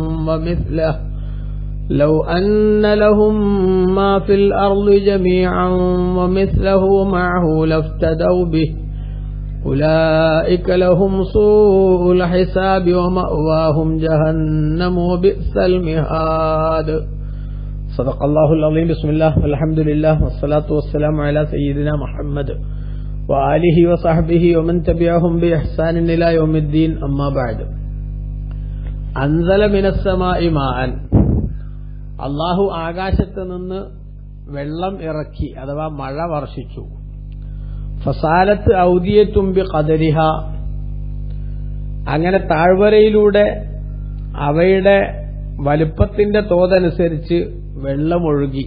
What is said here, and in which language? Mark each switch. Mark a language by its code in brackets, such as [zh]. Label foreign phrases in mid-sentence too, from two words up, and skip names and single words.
[ar] ومثله معه لافتدوا به أولئك لهم سوء الحساب ومأواهم جهنم وبئس المهاد. صدق الله العظيم. بسم الله والحمد لله والصلاة والسلام على سيدنا محمد وآله وصحبه ومن تبعهم بإحسان إلى يوم الدين. أما بعد. أنزل من السماء ماء. [ml] അള്ളാഹു ആകാശത്ത് നിന്ന് വെള്ളം ഇറക്കി, അഥവാ മഴ വർഷിച്ചു. [ar] فسالت أودية بقدرها. [ml] അങ്ങനെ താഴ്വരയിലൂടെ അവയുടെ വലുപ്പത്തിന്റെ തോതനുസരിച്ച് വെള്ളമൊഴുകി.